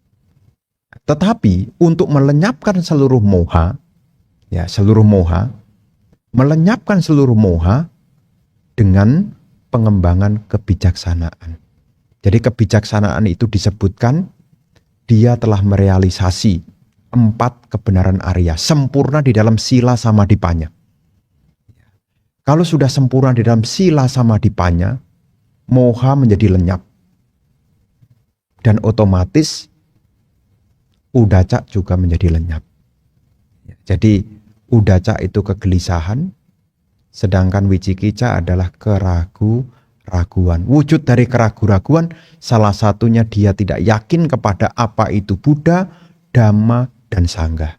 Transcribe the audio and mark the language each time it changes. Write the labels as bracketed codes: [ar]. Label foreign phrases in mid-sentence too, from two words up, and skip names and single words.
[id] Tetapi untuk melenyapkan seluruh moha, ya seluruh moha, melenyapkan seluruh moha dengan pengembangan kebijaksanaan. Jadi kebijaksanaan itu disebutkan dia telah merealisasi 4 kebenaran Arya, sempurna di dalam [pi] sila samadhipannya. [id] Kalau sudah sempurna di dalam [pi] sila samadhipannya, [id] moha menjadi lenyap. Dan otomatis udaca juga menjadi lenyap. Jadi udaca itu kegelisahan, sedangkan wicikica adalah keraguan. Wujud dari keraguan salah satunya dia tidak yakin kepada apa itu Buddha, Dhamma, dan Sangha.